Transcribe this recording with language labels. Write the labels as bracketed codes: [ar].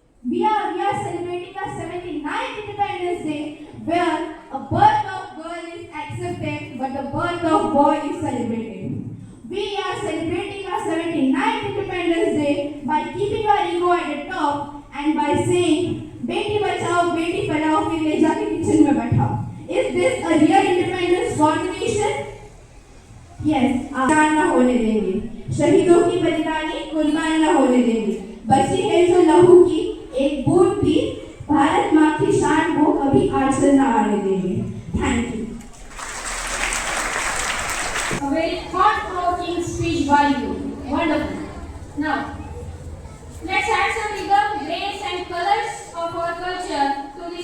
[en] We are celebrating our 79th Independence Day where a birth of girl is accepted but the birth of boy is celebrated. We are celebrating our 79th Independence Day by keeping our ego at the top and by saying [hi] Beti Bachao Beti Padhao फिर ले जाके kitchen में बैठाओ. [en] Is this a real independence for the nation? [hi] Yes, आजान न होने देंगे. शहीदों की बलिदानी कुर्बान न होने देंगे. बची है जो लहू की एक बूंद भी भारत माँ की शान वो कभी आंचल न आने देंगे. [en] Thank you. A very thought-provoking speech by you. Wonderful. Now, let's add some rhythm, grace and colors of our culture to